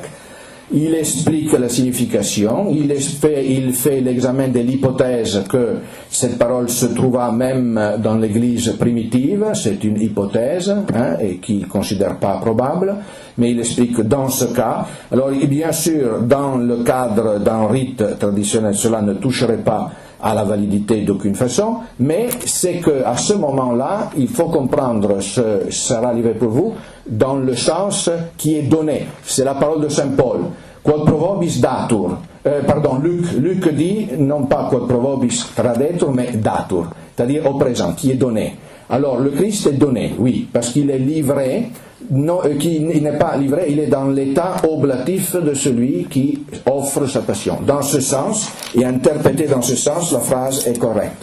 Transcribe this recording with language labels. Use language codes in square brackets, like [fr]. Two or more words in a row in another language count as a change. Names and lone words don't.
[fr] Il explique la signification, il fait l'examen de l'hypothèse que cette parole se trouva même dans l'Église primitive, c'est une hypothèse et qu'il ne considère pas probable, mais il explique que dans ce cas, alors bien sûr dans le cadre d'un rite traditionnel cela ne toucherait pas à la validité d'aucune façon, mais c'est qu'à ce moment-là, il faut comprendre ce sera livré pour vous dans le sens qui est donné. C'est la parole de Saint Paul. [la] Quod provobis datur. [fr] Luc dit non pas [la] quod provobis tradetur, [fr] mais datur, c'est-à-dire au présent, qui est donné. Alors le Christ est donné, oui, parce qu'il est livré, il n'est pas livré, il est dans l'état oblatif de celui qui offre sa passion. Dans ce sens, et interprété dans ce sens, la phrase est correcte.